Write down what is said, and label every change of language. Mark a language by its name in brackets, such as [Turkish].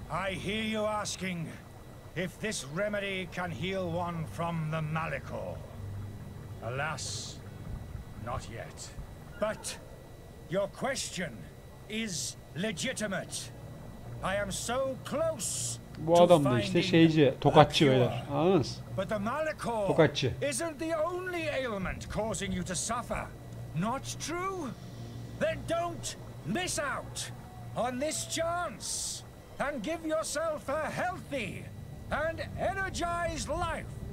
[English] I hear you asking if this remedy can heal one from the Malichor. Alas, not yet. But your question is legitimate. I am so close. [Turkish] Bu adam da işte şeyci, tokatçı beyler. Anladınız? [English] But the Malichor [Turkish] Tokatçı. [English] isn't the only ailment causing you to suffer. Not true? Then don't miss out on this chance and give yourself a healthy and energized life.